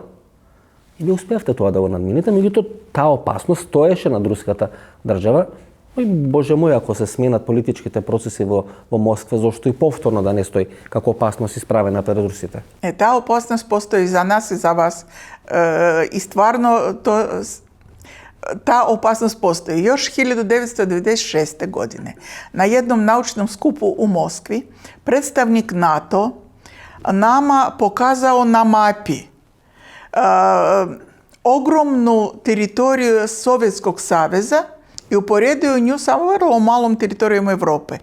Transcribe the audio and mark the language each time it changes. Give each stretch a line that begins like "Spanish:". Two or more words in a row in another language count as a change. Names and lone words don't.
Macedonian: И не успеавте тоа да го надминете, меѓутоа таа опасност стоеше над руската држава. И боже мој, ако се сменат политичките процеси во Москва, зошто и повторно да не стои како опасност исправена пред русите?
Serbian: Та опасност постои за нас и за вас. И стварно та опасност постои. Još 1996. godine na jednom naučnom skupu u Moskvi predstavnik NATO nama pokazao na mapi ogromnu teritoriju Sovjetskog saveza i uporedio nju sa vrlo malom teritorijom Evrope.